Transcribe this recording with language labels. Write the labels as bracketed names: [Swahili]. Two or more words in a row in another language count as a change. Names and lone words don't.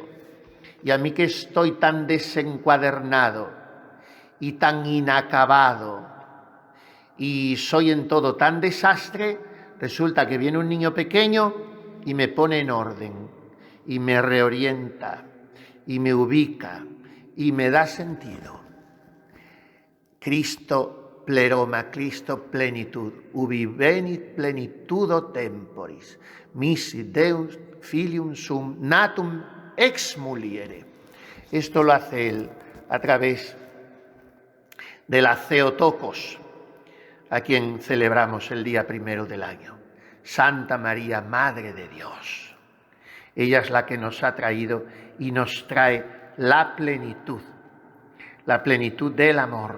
[Spanish] Y a mí que estoy tan desencuadernado y tan inacabado y soy en todo tan desastre, resulta que viene un niño pequeño y me pone en orden y me reorienta y me ubica y me da sentido. Cristo pleroma, Cristo plenitud, [Latin] ubi venit plenitudo temporis, misi Deus filium sum natum ex muliere. [Spanish] Esto lo hace Él a través de la Theotokos, a quien celebramos el día 1 del año. Santa María, Madre de Dios. Ella es la que nos ha traído y nos trae la plenitud del amor.